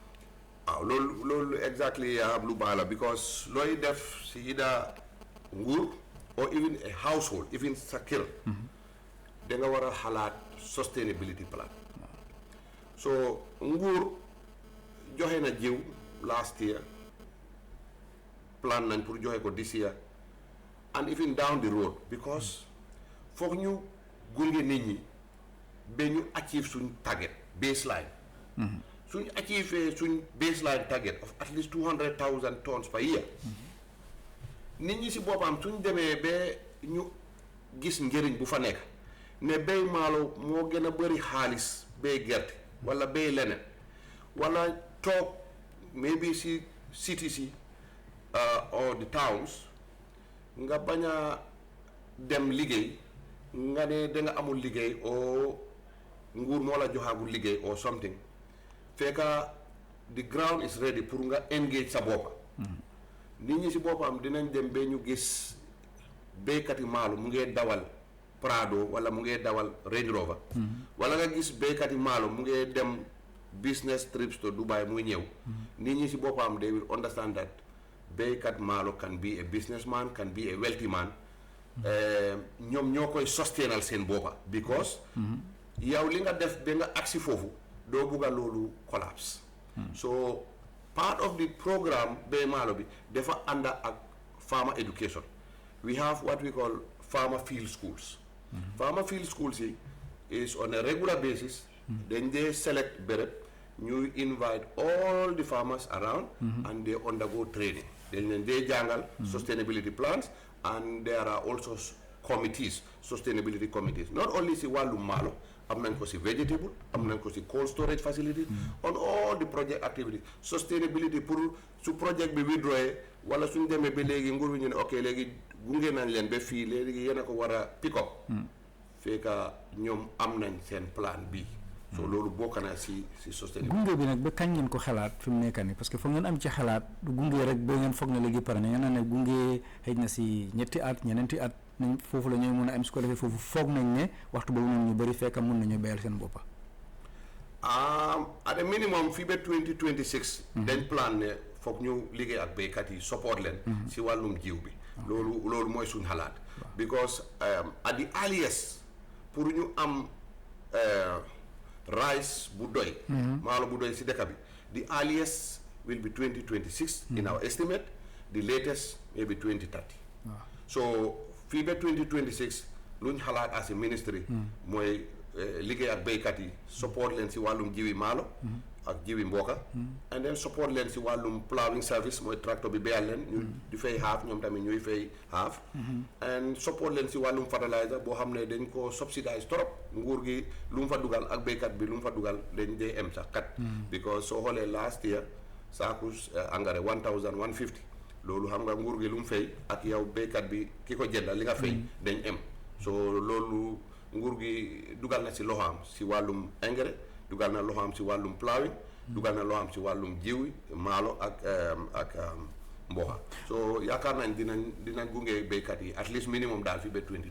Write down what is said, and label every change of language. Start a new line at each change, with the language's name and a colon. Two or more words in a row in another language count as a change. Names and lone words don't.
Wolof: waaw loolu exactly lu baax la because looy def si ida nguur
English: or even a household even
Wolof: sa kër da nga war a xalaat
English: sustainability plan
Wolof: so nguur joxe na jiw
English: last year
Wolof: plan nañ pour joxe ko
English: this year and even down the road because
Wolof: foog ñu gunge nit ñi ba ñu achieve suñ
English: target baseline
Wolof: suñ achieve suñ
English: baseline target of at least 200,000 tons per year
Wolof: nit ñi si boppam suñ demee ba ñu gis njëriñ bu fa nekk ne béy maalo moo gën a bëri xaalis béy gerte wala béy leneen wala toog maybe si cities yi
English: or the towns
Wolof: nga bañ a dem liggéey nga ne da nga amul liggéey oo nguur moo la joxaagul liggéey
English: or something
Wolof: fekka
English: the ground is ready
Wolof: pour nga engage sa boppa nit ñi si boppam dinañ dem ba ñu gis béykati maalo mu ngee dawal Prado wala mu ngee dawal Range Rover wala nga gis béykati maalo mu ngee dem
English: business trips to Dubai
Wolof: muy ñëw nit ñi si boppam
English: they will understand that béykat maalo can be a businessman can be a wealthy man
Wolof: ñoom ñoo koy sustainal seen boppa because yow li nga def ba nga agsi foofu doo bugga loolu collapse
English: so part of the programme
Wolof: béy maalo bi dafa ànda ak
English: farmer education we have what we call farmer field schools farmer field schools is on a regular basis then they select
Wolof: béréb ñu
English: invite all the farmers around and they undergo
Wolof: training dañ leen dee jàngal
English: sustainability plans and there are also committees sustainability committees not only
Wolof: si wàllu maalo am nañ ko si vegetable am nañ ko si
English: cold storage facilities on all the project activities sustainability
Wolof: pour su project bi withdrawee wala suñ demee ba léegi nguur bi ñu ne ok léegi gunge nañ leen ba fii léegi yéen a ko war a
English: pick up
Wolof: fekka ñoom am nañ seen plan bi so loolu bokk na si sustainability gunge bi nag ba kañ ngeen ko xalaat fi mu nekk nii parce que foog ngeen am ci xalaat du gunge rek ba ngeen foog na léegi pare na ngeen ne gunge xëy na si ñetti at ñeneenti at nañ foofu la ñooy mën a am su ko defee foofu foog nañ ne waxtu boobu noonu ñu bëri fekk mën nañu béyal seen boppa
English: at a minimum
Wolof: fii ba 2026 dañ plan ne foog ñu liggéey ak béykat yi support leen si wàllum jiw bi loolu mooy suñ xalaat
English: because at the earliest
Wolof: pour ñu am rice bu doy maalo bu doy si dëkk bi
English: the earliest will be 2026 in our estimate the latest maybe 2030 so
Wolof: fii ba 2026 luñ xalaat
English: as a ministry
Wolof: mooy liggéey ak béykat yi support leen si wàllum jiwi maalo ak jiwi mbooka
English: and then support
Wolof: leen si wàllum
English: plowing service
Wolof: mooy tracteur bi béyal leen ñu di fay half ñoom tamit ñuy fay half
English: and support
Wolof: leen si wàllum fertilizer boo xam ne dañ ko subsidize trop nguur gi lu mu fa dugal ak béykat bi lu mu fa dugal dañ dee em sax kat because soo xoolee
English: last year
Wolof: saaku engrais 1,150 loolu xam nga nguur gi lu mu fay ak yow béykat bi ki ko jëndal li nga fay dañ em so loolu nguur gi dugal na si loxoom si wàllum engrais dugal na loxoom si wàllum plowing dugal na loxoom si wàllum jiw maalo ak mboxa so yaakaar nañ dinañ gunge béykat yi
English: at least minimum
Wolof: daal fi ba 20.